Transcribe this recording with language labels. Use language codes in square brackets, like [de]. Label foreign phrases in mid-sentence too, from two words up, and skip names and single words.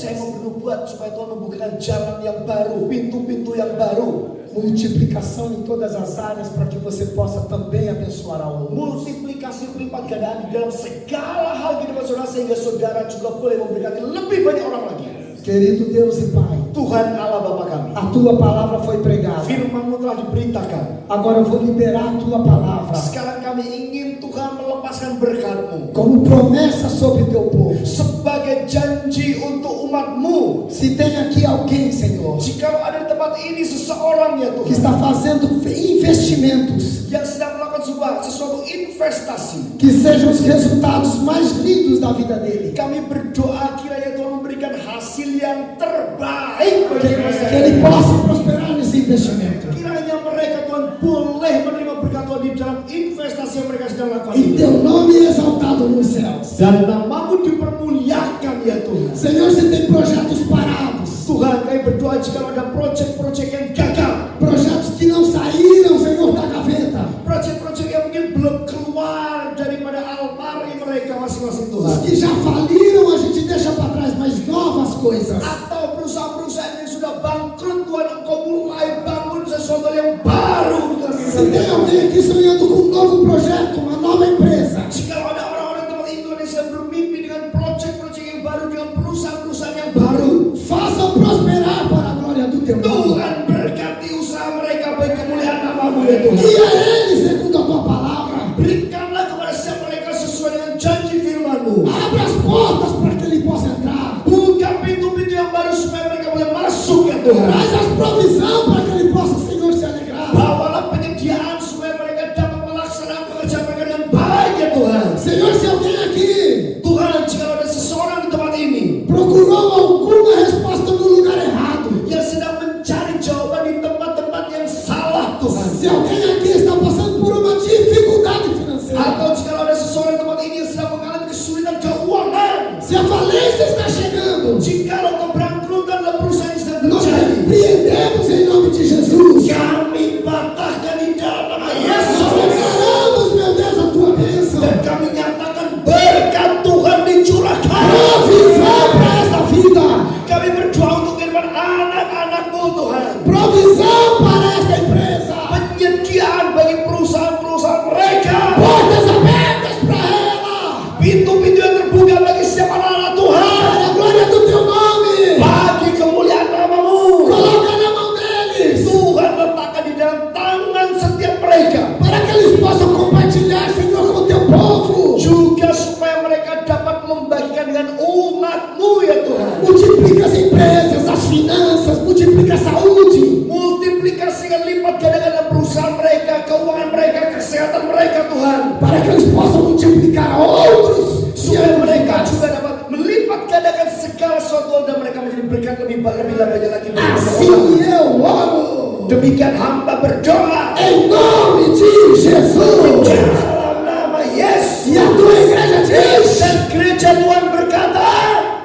[id] Saya mau bernubuat supaya Tuhan membukakan jalan yang baru, pintu-pintu yang baru. [pt] Multiplicação em todas as áreas para que você possa também abençoar a outros. [id] Multiplikasi pelipat gandaan di dalam segala hal kehidupan saudara sehingga saudara juga boleh memberkati lebih banyak orang lagi. [pt] Querido Deus e Pai, [id] Tuhan Allah Bapa kami, [pt] a tua palavra foi pregada. [id] firman-Mu telah diberitakan. [pt] Agora eu vou liberar a tua palavra [id] Sekarang kami ingin Tuhan melepaskan berkat-Mu [pt] como promessa sobre teu povo. [id] sebagai janji untuk umat-Mu. [pt] Se tem aqui alguém, Senhor, [id] Jika ada di tempat ini seseorang ya [pt] que [id] Tuhan [pt] está fazendo investimentos [id] yang sedang melakukan sesuatu investasi, [pt] que sejam os resultados mais lindos da vida dele. [id] kami berdoa kiranya Tuhan memberikan hasil yang terbaik bagi [pt] Que [id] mereka. [pt] ele possa prosperar nesse investimento. [id] Kiranya mereka Tuhan boleh menerima berkat Tuhan di dalam investasi yang mereka sedang lakukan [pt] E [id] ini. [pt] teu nome é exaltado nos céus. [id] Dan namamu dipermuliakan ya Tuhan. [pt] Senhor, se tem projetos parados, [id] Tuhan, kami berdoa jika ada proyek-proyek yang gagal, [pt] projetos que não saíram, Senhor, da gaveta, [id] proyek-proyek yang mungkin belum keluar daripada almari mereka masing-masing [pt] os [id] Tuhan, [pt] que já faliram, a gente deixa para trás, mas novas coisas. [id] atau perusahaan-perusahaan yang sudah bangkrut Tuhan, Engkau mulai bangun sesuatu yang baru dalam [pt] Se [id] kehidupan [pt] tem [id] mereka. [pt] alguém aqui sonhando com um novo projeto, uma nova empresa, [id] Jika ada orang-orang tempat Indonesia bermimpi dengan proyek-proyek yang baru, dengan perusahaan-perusahaan yang baru, [pt] façam prosperar para a glória do teu nome. [id] Tuhan berkati usaha mereka bagi kemuliaan namamu ya Tuhan. [pt] Guia ele segundo a tua palavra. [id] Berikanlah kepada setiap mereka sesuai dengan janji firman-Mu. [pt] Abra as portas para que ele possa entrar. [id] Buka pintu-pintu yang baru supaya mereka boleh masuk ya Tuhan. [pt] Traz as provisão para que ele possa, Senhor, se alegrar. [id] Bawalah penyediaan supaya mereka dapat melaksanakan pekerjaan mereka dengan baik ya Tuhan. [pt] Senhor, se alguém aqui [id] Tuhan, jika ada seseorang di tempat ini [pt] procurou alguma resposta no lugar errado, [id] yang sedang mencari jawaban di tempat-tempat yang salah Tuhan, [pt] se alguém aqui está passando por uma dificuldade financeira, [id] atau jika ada seseorang di tempat ini yang sedang mengalami kesulitan keuangan, [pt] se a falência está chegando, [id] jika kebangkrutan dalam perusahaan yang sedang [pt] nós [id] terjadi, [pt] repreendemos em nome de Jesus. [id] kami patahkan di dalam nama [pt] Nós [id] Yesus. [pt] declaramos, meu Deus, a tua bênção, [id] Dan kami nyatakan berkat Tuhan dicurahkan. [pt] provisão para esta vida, [id] Kami berdoa untuk kehidupan anak-anak-Mu Tuhan. [pt] provisão para esta empresa, [id] Penyediaan bagi perusahaan-perusahaan mereka. [pt] portas abertas para ela, [id] Pintu-pintu yang terbuka bagi setiap anak-anak Tuhan. [pt] para a glória do teu nome. [id] Bagi kemuliaan namamu. [pt] Coloca na mão deles, [id] Tuhan letakkan di dalam tangan setiap mereka. [pt] para que eles possam compartilhar, Senhor, com o teu povo. [id] Juga supaya mereka dapat membagikan dengan umat-Mu ya Tuhan. [pt] Multiplica as empresas, as finanças, multiplica a saúde, [id] Multiplikasikan lipat gandakan dalam perusahaan mereka, keuangan mereka, kesehatan mereka Tuhan. [pt] para que eles possam multiplicar a outros. [id] Supaya mereka juga dapat melipat gandakan segala sesuatu dan mereka menjadi berkat lebih banyak lagi. [pt] Assim eu oro, [id] Demikian hamba berdoa [pt] em nome de Jesus. [id] dalam nama Yesus. [pt] E a tua igreja diz: [id] Dan gereja Tuhan berkata,